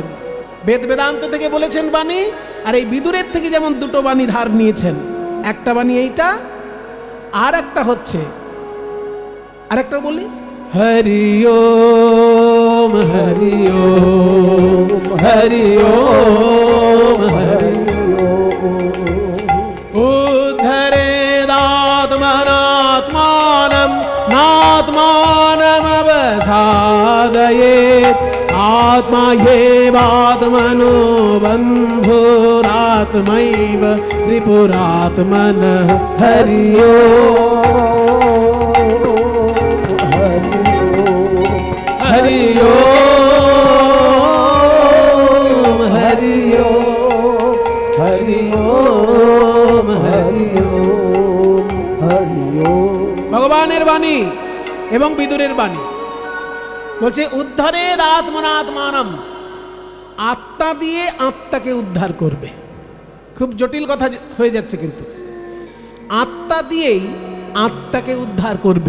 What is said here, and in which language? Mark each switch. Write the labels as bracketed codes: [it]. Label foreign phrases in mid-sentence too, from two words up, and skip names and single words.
[bn] বেদ বেদান্ত থেকে বলেছেন বাণী, আর এই বিদুরের থেকে যেমন দুটো বাণী ধার নিয়েছেন, একটা বাণী এইটা, আর একটা হচ্ছে, আরেকটা বলি, [sa] হরি ওম হরি ওম হরি ওম হরি উদ্ধরেদাত্মনাত্মানম নাত্মানম অবসাদয়েৎ आत्मा येवात्मनो बन्धुरात्मैव रिपुरात्मनः हरि ओम् हरि ओम् हरि ओम् हरि ओम् हरि ओम् हरि ओम्। [bn] ভগবানের বাণী এবং বিদুরের বাণী বলছে উদ্ধারের আত্মনাত্মানম, আত্মা দিয়ে আত্মাকে উদ্ধার করবে। খুব জটিল কথা হয়ে যাচ্ছে, কিন্তু আত্মা দিয়েই আত্মাকে উদ্ধার করবে।